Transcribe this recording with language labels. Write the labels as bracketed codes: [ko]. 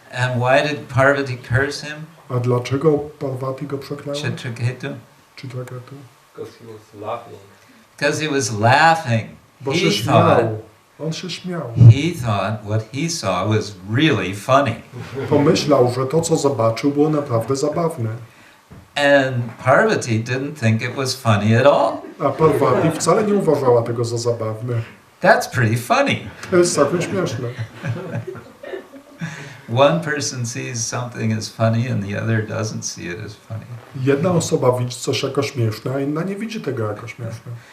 [en] And why did Parvati curse him? [pl] A dlaczego Parvati go przeklęła? [en] Chitraketu? Chitraketu? Because he was laughing. Because he was laughing. [pl] Bo [en] He [pl] się śmiał. On się śmiał. [en] He thought what he saw was really funny. [pl] Pomyślał, że to, co zobaczył, było naprawdę zabawne. [en] And Parvati didn't think it was funny at all. [pl] A Parvati wcale nie uważała tego za zabawne. [en] That's pretty funny. [pl] To jest całkiem śmieszne. [en] One person sees something as funny and the other doesn't see it as funny. [pl] Jedna osoba widzi coś jako śmieszne, a inna nie widzi tego jako śmieszne.